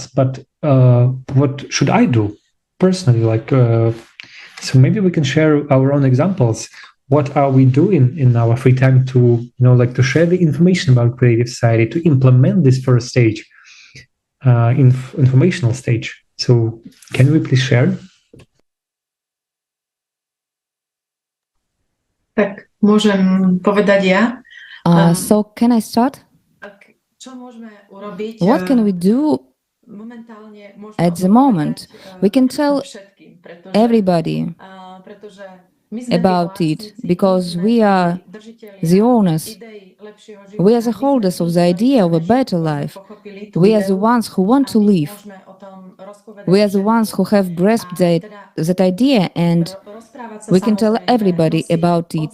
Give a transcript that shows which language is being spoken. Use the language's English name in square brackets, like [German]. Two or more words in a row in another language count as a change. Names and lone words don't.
[English] But what should I do personally? So maybe we can share our own examples. What are we doing in our free time to, to share the information about creative society, to implement this first stage, informational stage? So can we please share? [Slovak] Tak môžem povedať ja. [English] So can I start? [Slovak] Čo môžeme urobiť? [English] What can we do at the moment? We can tell everybody about it because we are the owners. We are the holders of the idea of a better life. We are the ones who want to live. We are the ones who have grasped that idea, and we can tell everybody about it.